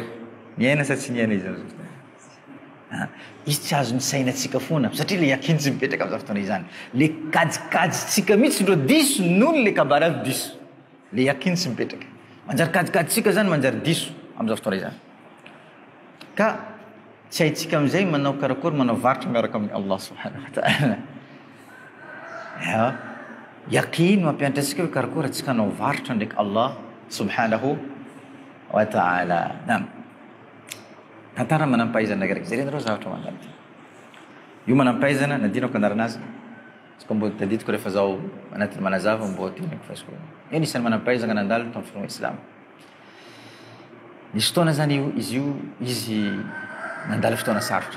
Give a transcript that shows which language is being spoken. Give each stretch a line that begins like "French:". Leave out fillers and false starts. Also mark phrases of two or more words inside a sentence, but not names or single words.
Malagasy: Niaina sa tsy niaina izy? Izy tsy azo misainantsika foana satria le yakiny tsy mipetraka amin'izao fotoana izany. Le kajikajitsika mihitsy ndreo diso noho le kabaravy diso. Le yakiny tsy mipetraka. Manjary kajikajitsika zany manjary diso amin'izao fotoana izany. Ka tsy haitsika amin'izay manao karakory manao varotra miaraka amin'ny Allah
Arabic: سبحانه وتعالى.
Malagasy: Yakiny mampianatra antsika hoe karakory atsika hanao varotra ndraiky Allah
Arabic: سبحانه وتعالى.
Malagasy: Naam. Tantara manampahaizana raiky zerenareo zavatra mandalo ty. Io manampahaizana nadinako anaranazy. Izy mbo tadidiko rehefa zaho anatin'ny manazava mbo tinako fasiko. Io nisan'ny manampahaizana nandalo tamin'ny filoha Islam. Nisy fotoana zany izy nandalo fotoana sarotra.